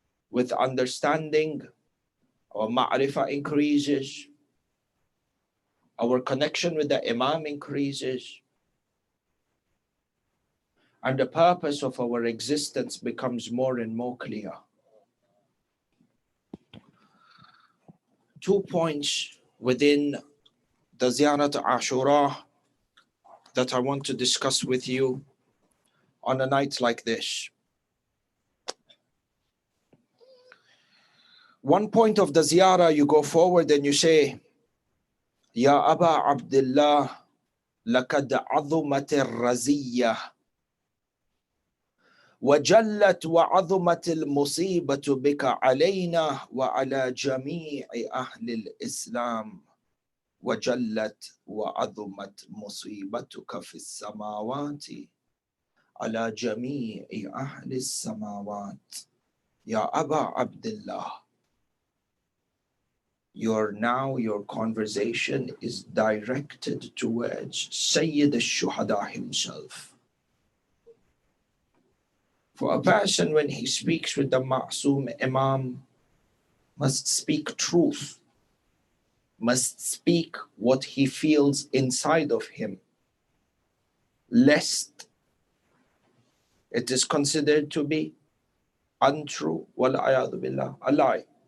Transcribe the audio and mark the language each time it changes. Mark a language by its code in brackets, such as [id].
[en] With understanding, our ma'rifah increases, our connection with the Imam increases, and the purpose of our existence becomes more and more clear. 2 points within the Ziyarat Ashura that I want to discuss with you on a night like this. One point of the Ziyarah, you go forward and you say, [ar] Ya Aba Abdullah, لقد عظمت الرزية وجلت وعظمت المصيبة بك علينا وعلى جميع أهل الإسلام وجلت وعظمت مصيبتك في السماوات على جميع أهل السماوات. يا أبا عبد الله, [en] your conversation is directed towards Sayyid al-Shuhada himself. For a person, when he speaks with the Ma'soom Imam, must speak truth, must speak what he feels inside of him, lest it is considered to be untrue, wal-ayadu billah, a lie.